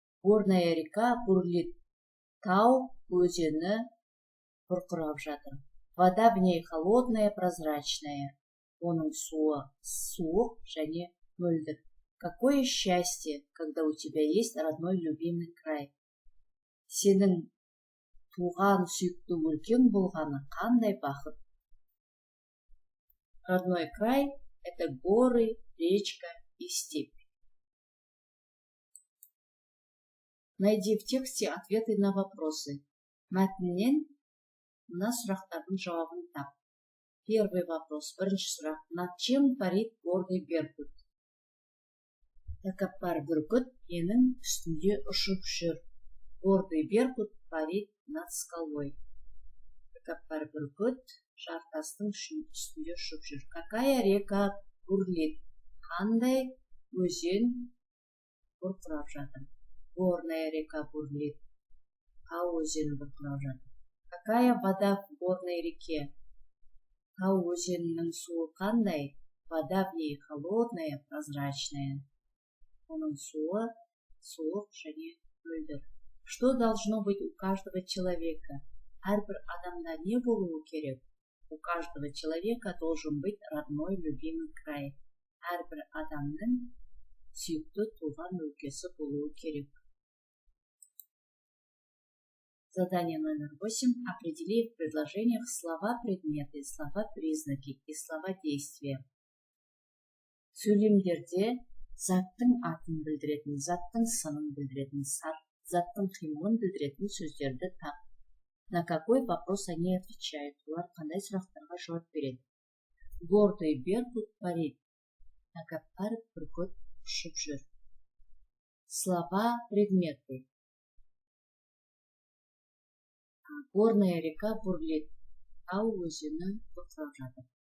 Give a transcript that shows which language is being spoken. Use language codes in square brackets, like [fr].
[ru] Горная река бурлит. [kk] Тау өзені бұрқырап жатыр. [ru] Вода в ней холодная, прозрачная. [kk] Оның суы суық және мөлдір. [ru] Какое счастье, когда у тебя есть родной любимый край. [kk] Сенің туған сүйікті өлкең болғаны қандай бақыт. [ru] Родной край – это горы, речка и степь. Найди в тексте ответы на вопросы. [kk] Мәтіннен мына сұрақтардың жауабын тап. [ru] Первый вопрос. [kk] Бірінші сұрақ. [ru] Над чем парит гордый беркут? [kk] Тәкаппар бүркіт менің үстінде ұшып жүр. [ru] Гордый беркут парит над скалой. [kk] Тәкаппар бүркіт жартастың үстінде ұшып жүр. [ru] Какая река бурлит? [kk] Қандай өзен бұрқырап жатыр? [ru] Горная река бурлит. [kk] Тау өзені бұрқырап жатыр. [ru] Какая вода в горной реке? [kk] Тау өзенінің суы қандай? [ru] Вода в ней холодная, прозрачная. [kk] Оның суы суық және мөлдір. [ru] Что должно быть у каждого человека? [kk] Әрбір адамда не болуы керек? [ru] У каждого человека должен быть родной любимый край. [kk] Әрбір адамның сүйікті туған өлкесі болуы керек. [ru] Задание номер 8. Определи в предложениях слова-предметы, слова-признаки и слова-действия. [kk] Сөйлемдерде заттың атын білдіретін, заттың сынын білдіретін, заттың қимылын білдіретін сөздерді тап. [ru] На какой вопрос они отвечают? [kk] Олар қандай сұрақтарға жауап береді? [ru] Гордый беркут парит. [kk] Тәкаппар бүркіт ұшып жүр. [ru] Слова, предметы. Горная река бурлит. [kk] Тау өзені тоқтап жатыр.